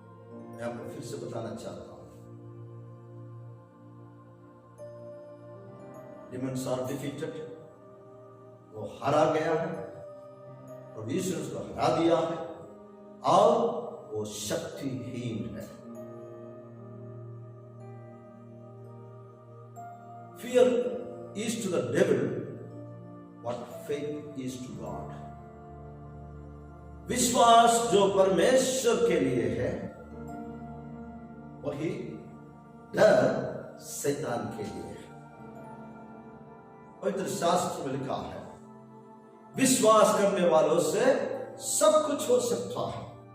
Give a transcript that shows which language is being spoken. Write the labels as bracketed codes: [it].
[hi] मैं आपको फिर से बताना चाहता हूं, [en] Demands are defeated. [hi] वो हारा गया है, प्रभु यीशु ने उसको हरा दिया है और वो शक्तिहीन है। [en] Fear is to the devil what faith is to God। [hi] विश्वास जो परमेश्वर के लिए है वही डर शैतान के लिए है। पवित्र शास्त्र में लिखा है, विश्वास करने वालों से सब कुछ हो सकता है।